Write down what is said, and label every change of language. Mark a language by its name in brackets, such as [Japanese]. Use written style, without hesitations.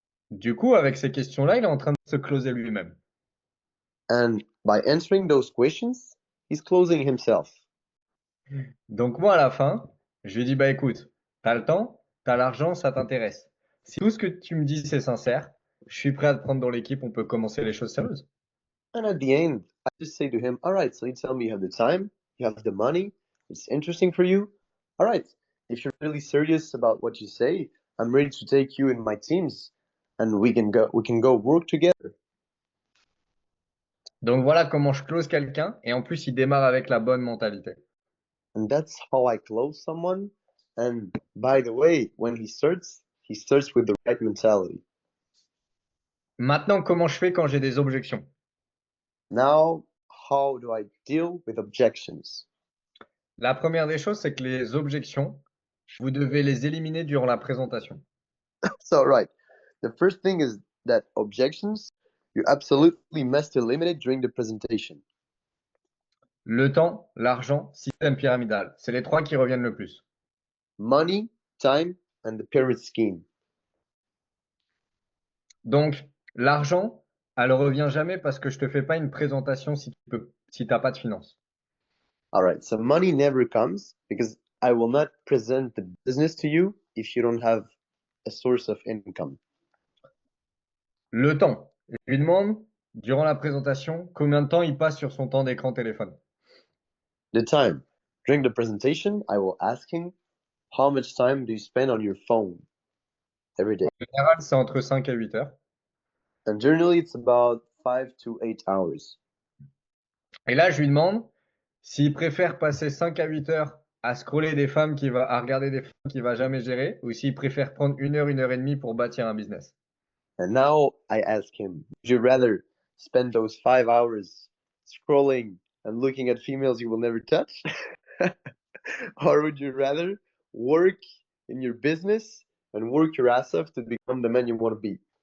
[French] Du coup, avec ces questions-là, il est en train de se closer lui-même. [English] And by answering those questions, he's closing himself. [French] Donc moi, à la fin, je lui dis, bah écoute, t'as le temps, t'as l'argent, ça t'intéresse. Si tout ce que tu me dis, c'est sincère, je suis prêt à te prendre dans l'équipe, on peut commencer les choses sérieuses. [English] And at the end, I just say to him, all right, so you tell me you have the time, you have the money, it's interesting for you. All right, if you're really serious about what you say, I'm ready to take you in my teams and we can go work together. [French] Donc voilà comment je close quelqu'un, et en plus, il démarre avec la bonne mentalité. [English] And that's how I close someone. And by the way, when he starts with the right mentality. [French] Maintenant, comment je fais quand j'ai des objections? [English] Now, how do I deal with objections? [French] La première des choses, c'est que les objections, vous devez les éliminer durant la présentation. [English] So, right, the first thing is that objections, you absolutely must eliminate during the presentation. [French] Le temps, l'argent, système pyramidal. C'est les trois qui reviennent le plus. [English] Money, time, and the pyramid scheme. [French] Donc, l'argent, elle revient jamais parce que je te fais pas une présentation si t'as pas de finances. [English] All right, so money never comes because I will not present the business to you if you don't have a source of income. [French] Le temps, je lui demande, durant la présentation, combien de temps il passe sur son temps d'écran téléphone. [English] The time. During the presentation, I will ask him, how much time do you spend on your phone every day? [French] En général, c'est entre 5 et 8 heures. [English] And generally, it's about 5 to 8 hours. [French] Et là, je lui demande s'il préfère passer 5 à 8 heures à scroller à regarder des femmes qu'il va jamais gérer, ou s'il préfère prendre 1 heure et demie pour bâtir un business. [English] And now I ask him, would you rather spend those 5 hours scrolling and looking at females you will never touch? Or would you rather work in your business and work your ass off to become the man you want to be?